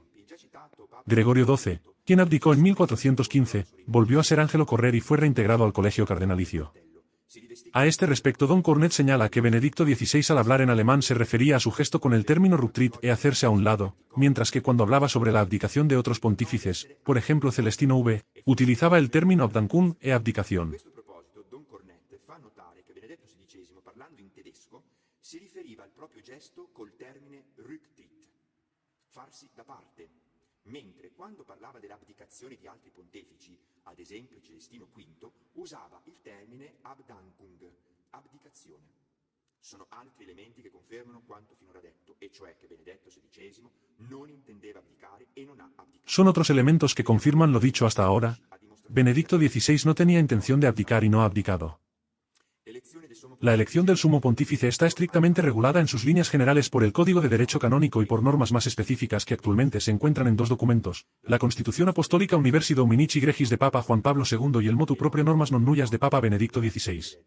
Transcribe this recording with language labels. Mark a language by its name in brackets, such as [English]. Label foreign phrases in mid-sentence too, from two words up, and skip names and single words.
[Spanish] Gregorio XII, quien abdicó en 1415, volvió a ser Ángelo Correr y fue reintegrado al colegio cardenalicio. A este respecto Don Cornet señala que Benedicto XVI al hablar en alemán se refería a su gesto con el término Rücktritt e hacerse a un lado, mientras que cuando hablaba sobre la abdicación de otros pontífices, por ejemplo Celestino V, utilizaba el término Abdankung e abdicación. [Italian] A questo proposito, Don Cornet fa notare che Benedetto XVI, parlando in tedesco, si riferiva al proprio gesto col termine Rücktritt, farsi da parte, mentre quando parlava dell'abdicazione di altri pontefici, ad esempio Celestino V, usava il termine abdancung, abdicazione. Sono altri elementi che confermano quanto finora detto, e cioè che Benedetto XVI non intendeva abdicare e non ha abdicato. [Spanish] Son otros elementos que confirman lo dicho hasta ahora. Benedicto XVI no tenía intención de abdicar y no ha abdicado. La elección del sumo pontífice está estrictamente regulada en sus líneas generales por el Código de Derecho Canónico y por normas más específicas que actualmente se encuentran en dos documentos, la Constitución Apostólica Universi Dominici Gregis de Papa Juan Pablo II y el Motu Proprio Normas Non Nullas de Papa Benedicto XVI.